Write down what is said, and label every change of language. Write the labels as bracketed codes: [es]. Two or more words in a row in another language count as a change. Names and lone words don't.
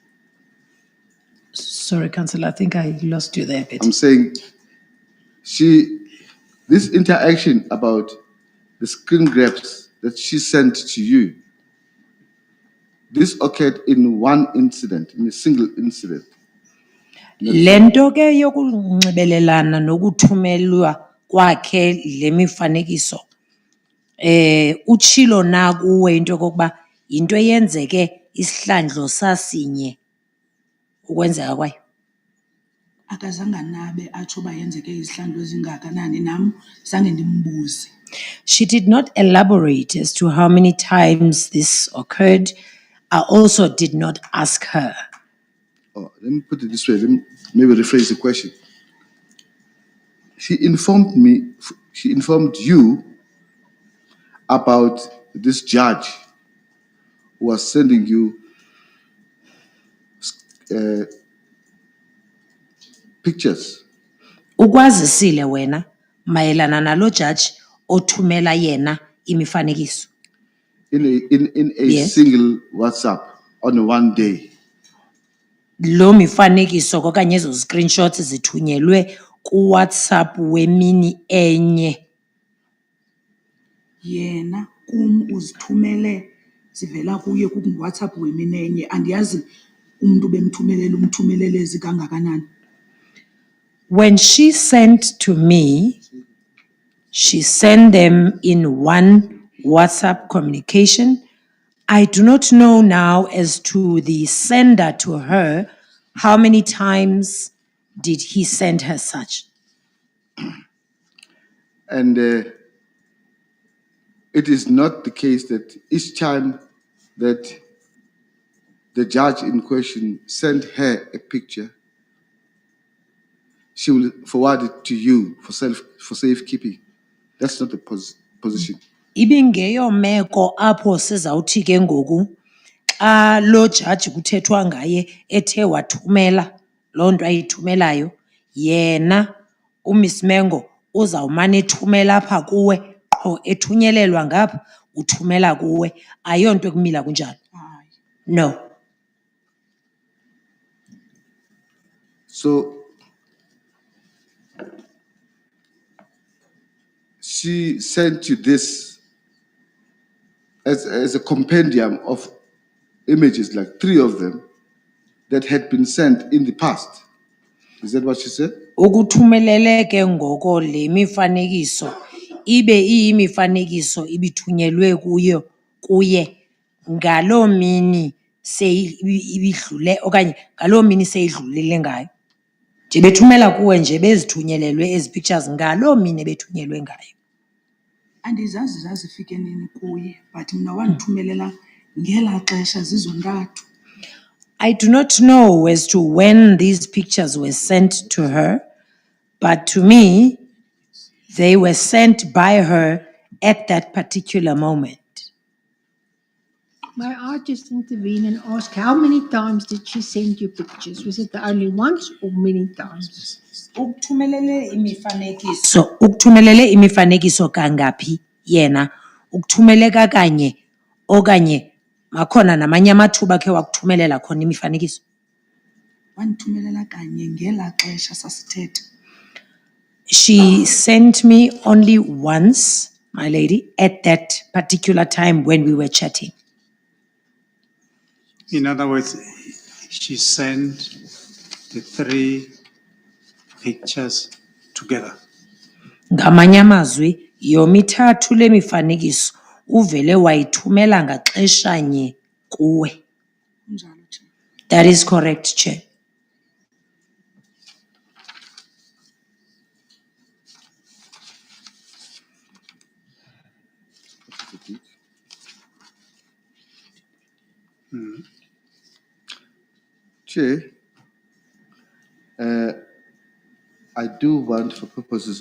[en] Sorry, Councillor, I think I lost you there a bit. I'm saying this interaction about the screen grabs that she sent to you, this occurred in one incident, in a single incident. [xh] Lento ke yokunxibelelana nokuthumelwa kwakhe le mifanekiso utshilo na kuwe into kokuba yinto eyenzeke isihlandlo sasinye ukwenzeka kwayo? Akazange nabe atsho uba yenzeke izihlandlo ezingakanani, nam zange ndimbuze. [en] She did not elaborate as to how many times this occurred. I also did not ask her. Oh, let me put it this way. Let me maybe rephrase the question. She informed you about this judge who was sending you pictures. [xh] Ukwazisile wena mayelana nalo judge othumela yena imifanekiso. [en] In a Yes. single WhatsApp on one day. [xh] Lo mifanekiso okanye ezo screenshots zithunyelwe ku WhatsApp wemini enye. Yena uzithumele zivela kuye ku WhatsApp wemini enye andiyazi umuntu umthumelele zikangakanani. [en] When she sent to me, she sent them in one WhatsApp communication. I do not know now as to the sender to her, how many times did he send her such? And it is not the case that each time that the judge in question sent her a picture, she will forward it to you for safekeeping. That's not the position. [xh] Ibingeyo meko apho sizawuthi ke ngoku xa lo judge kuthethwa ngaye ethe wathumela loo nto ayithumelayo yena uMiss Mengo uzawumane ethumela apha kuwe qho ethunyelelwa ngapha uthumela kuwe ayonto ekumila kunjalo. [en] No. So she sent you this as a compendium of images, like 3 of them, that had been sent in the past. Is that what she said? [xh] Ukuthumelele ke ngoko le mifanekiso ibe iyimifanekiso ibithunyelwe kuye ngaloo mini ibidlule okanye ngaloo mini seyidlulile ngayo. Nje bethumela kuwe nje bezithunyelelwe ezi pictures ngaloo mini bethunyelwe ngayo. Andizazi zazifike nini kuye but mina wandithumelela ngela xesha zizontathu. [en] I do not know as to when these pictures were sent to her, but to me, they were sent by her at that particular moment. May I just intervene and ask, how many times did she send you pictures? Was it the only once or many times? [xh] Ukuthumelele imifanekiso kangaphi yena ukuthumele kanye okanye makhona namanye amathuba ke wakuthumelela khona imifanekiso. Wandithumelela kanye ngela xesha sasithetha. [en] She sent me only once, my lady, at that particular time when we were chatting. In other words, she sent the 3 pictures together. [xh] Ngamanye amazwi yomithathu le mifanekiso uvele wayithumela ngaxeshanye kuwe. [en] That is correct, Chair. Chair, I do want, for purposes